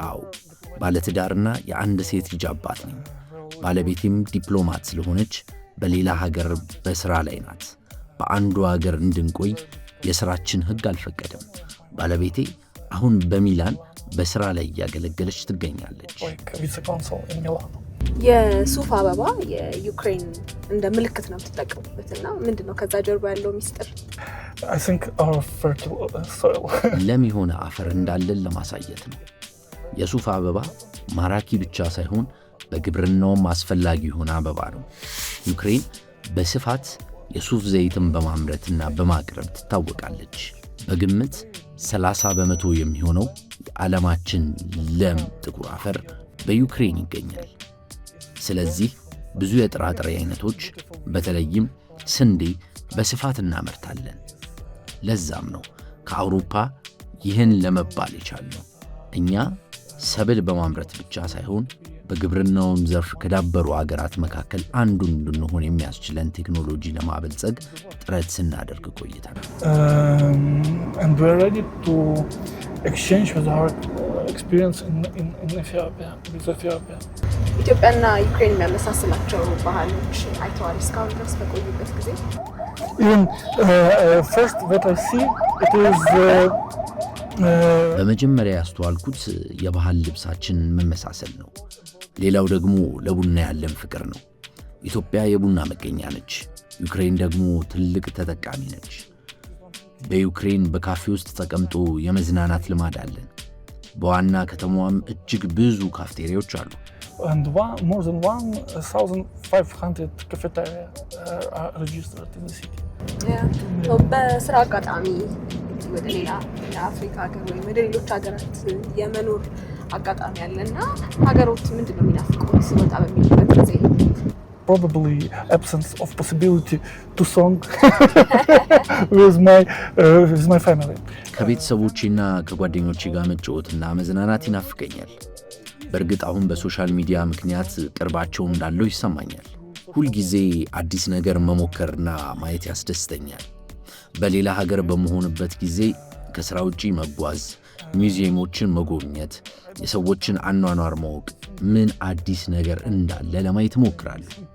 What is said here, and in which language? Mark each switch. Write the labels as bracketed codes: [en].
[am] አዎ ባለትዳርና የአንድ ሴት ልጅ አባት ነኝ። ባለቤቴም ዲፕሎማት ስለሆነች በሌላ ሀገር በስራ ላይ ናት። በአንዱ ሀገር እንድንቆይ የስራችን ህግ አልፈቀደም። ባለቤቴ አሁን በሚላን በስራ ላይ እያገለገለች ትገኛለች። [en] like vice-consul in Milan. [am] የሱፍ አበባ የዩክሬን እንደ ምልክት ነው የምትጠቀሙበትና ምንድነው ከዛ ጀርባ ያለው ሚስጥር? [en] I think our fertile soil. [am] ለም የሆነ አፈር እንዳለን ለማሳየት ነው። የሱፍ አበባ ማራኪ ብቻ ሳይሆን በግብርናውም አስፈላጊ የሆነ አበባ ነው። ዩክሬን በስፋት የሱፍ ዘይትን በማምረትና በማቅረብ ትታወቃለች። በግምት 30% የሚሆነው የዓለማችን ለም ጥቁር አፈር በዩክሬን ይገኛል። ስለዚህ ብዙ የጥራጥሬ አይነቶች በተለይም ስንዴ በስፋት እናመርታለን። ለዛም ነው ከአውሮፓ ይህን ለመባል የቻልነው። እኛ ሰብል በማምረት ብቻ ሳይሆን በግብርናውም ዘርፍ ከዳበሩ አገራት መካከል አንዱ እንድንሆን የሚያስችለን ቴክኖሎጂ ለማበልጸግ ጥረት ስናደርግ ቆይተናል። [en] And we're ready to exchange with our experience in Ethiopia, with Ethiopia. [am] ኢትዮጵያና ዩክሬን የሚያመሳስላቸው ባህሎች አይተዋል እስካሁን ድረስ በቆዩበት ጊዜ? [en] Even first what I see, it is [am] በመጀመሪያ ያስተዋልኩት የባህል ልብሳችን መመሳሰል ነው። ሌላው ደግሞ ለቡና ያለን ፍቅር ነው። ኢትዮጵያ የቡና መገኛ ነች። ዩክሬን ደግሞ ትልቅ ተጠቃሚ ነች። በዩክሬን በካፌ ውስጥ ተቀምጦ የመዝናናት ልማድ አለን። በዋና ከተማዋም እጅግ ብዙ ካፍቴሪያዎች አሉ። [en] and more than 1,500 cafeteria are registered in the city. [am] በስራ አጋጣሚ ወደ ሌላ የአፍሪካ ሀገር ወይም ወደ ሌሎች ሀገራት የመኖር አጋጣሚ ያለና ሀገሮች ምንድን ነው የሚናፍቁት ሲወጣ በሚልበት ጊዜ? [en] Probably absence of possibility to song with my family. [am] ከቤተሰቦቼና ከጓደኞቼ ጋር መጫወትና መዝናናት ይናፍቀኛል። በእርግጥ አሁን በሶሻል ሚዲያ ምክንያት ቅርባቸው እንዳለው ይሰማኛል። ሁልጊዜ አዲስ ነገር መሞከርና ማየት ያስደስተኛል። በሌላ ሀገር በመሆንበት ጊዜ ከስራ ውጪ መጓዝ፣ ሙዚየሞችን መጎብኘት፣ የሰዎችን አኗኗር ማወቅ፣ ምን አዲስ ነገር እንዳለ ለማየት እሞክራለሁ።